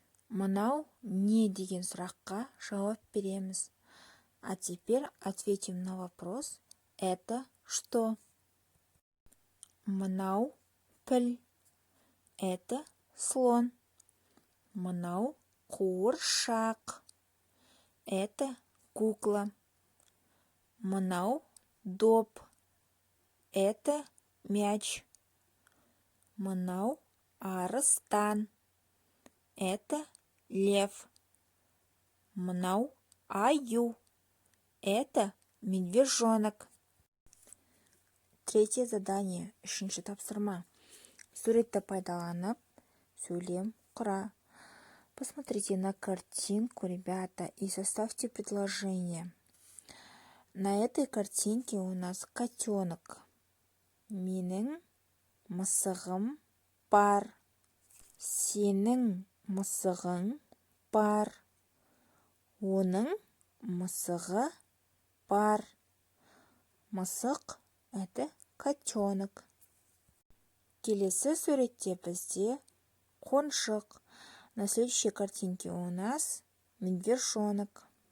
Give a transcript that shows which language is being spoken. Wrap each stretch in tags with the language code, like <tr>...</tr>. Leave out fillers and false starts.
<kk>Мынау не деген сұраққа жауап береміз.</kk> <ru>А теперь ответим на вопрос. Это что?</ru> <kk>Мынау піл.</kk> <ru>Это слон.</ru> <kk>Мынау қуыршақ.</kk> <ru>Это кукла.</ru> <kk>Мынау доп.</kk> <ru>Это мяч.</ru> <kk>Мынау арыстан.</kk> <ru>Это лев.</ru> <kk>Мынау аю.</kk> <ru>Это медвежонок. Третье задание.</ru> <kk>Үшінші тапсырма. Суретті пайдаланып, сөйлем құра.</kk> <ru>Посмотрите на картинку, ребята, и составьте предложение. На этой картинке у нас котенок.</ru> <kk>Менің мысығым бар. Сенің мысығың бар. Оның мысығы бар. Мысық</kk> <ru>– это котенок.</ru> <kk>Келесі суретте бізде қонжық.</kk> <ru>На следующей картинке у нас медвежонок.</ru>